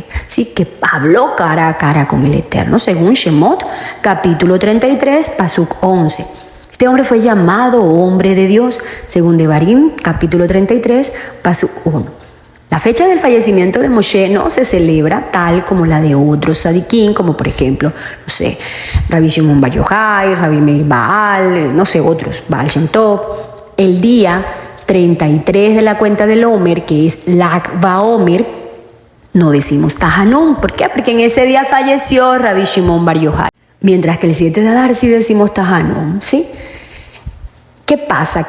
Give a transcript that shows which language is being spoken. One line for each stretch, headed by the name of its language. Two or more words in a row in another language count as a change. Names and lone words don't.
Spanish: Sí, que habló cara a cara con el Eterno, según Shemot, capítulo 33, Pasuk 11. Este hombre fue llamado hombre de Dios, según Devarim, capítulo 33, Pasuk 1. La fecha del fallecimiento de Moshe no se celebra tal como la de otros
Hebrew: sadiquín,
Spanish: como por ejemplo,
Hebrew: Rabbi Shimon Bar Yochai, Rabbi Meir Baal, otros, Baal Shem Tov.
Spanish: El día 33 de la cuenta del Omer, que es Lag BaOmer, no decimos Tahanun. ¿Por qué? Porque en ese día falleció
Hebrew: Rabbi Shimon Bar Yochai.
Spanish: Mientras que el 7 de Adar sí decimos Tahanun, ¿sí? ¿Qué pasa?